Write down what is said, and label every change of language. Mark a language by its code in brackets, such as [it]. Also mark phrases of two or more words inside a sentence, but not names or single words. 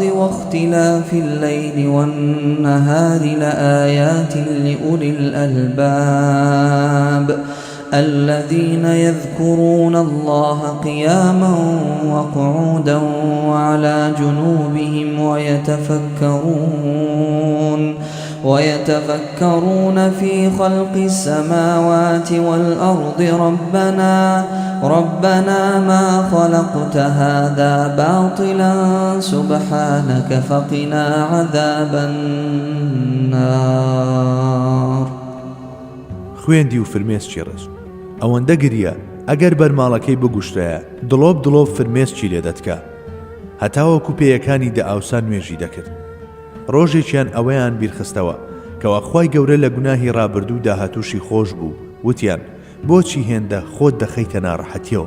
[ar] واختلاف الليل والنهار لآيات لأولي الألباب الذين يذكرون الله قياما وقعودا وعلى جنوبهم ويتفكرون في خلق السماوات والأرض ربنا ما خلقت هذا باطلا سبحانك فقنا عذاب النار. [ckb] خوێندی و فرمێسکی ڕێز ئەوەندە گریە ئەگەر بەرماڵەکەی بگوشتایە دڵۆب فرمێسکی لێ دەتکا هەتاوەکو پێیەکانی دە ئاوسان نوێژی دەکرد. ڕۆژێکیان ئەوەیان بیرخستەوە کەوا خوای گەورە لە گوناهی ڕابردوو داهاتوشی خۆش بوو وتیان بۆچی هێندە خۆت دەخەیتە ناڕەحەتیەوە؟